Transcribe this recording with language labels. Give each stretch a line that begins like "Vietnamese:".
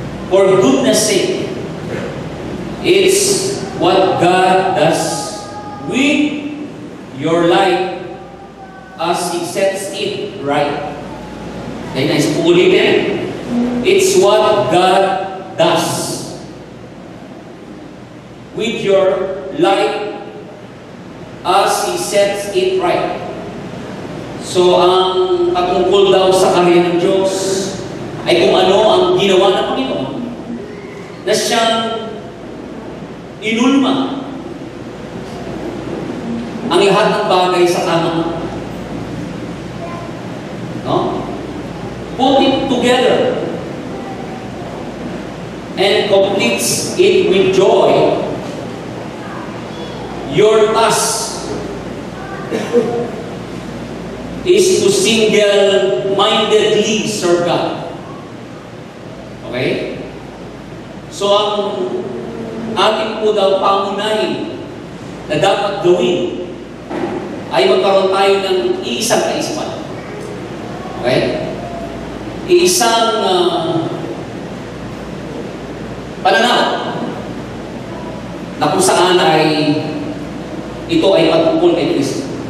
English: For goodness sake, it's what God does with your life as He sets it right. Okay,
Filipino: nice po ulitin.
English: It's what God does with your life as He sets it right.
Filipino: So, ang patungkol daw sa karya ng Diyos ay kung ano ang ginawa ng Panginoon na siyang inulma ang lahat ng bagay sa tama. No?
English: Put it together and completes it with joy. Your task is to single-mindedly serve God. Okay?
Filipino: So, ang ating po daw pangunahin na dapat gawin ay magkaroon tayo ng iisang kaisipan. Okay? Iisang pananaw na kung saan ay ito ay patungkol kay Kristo.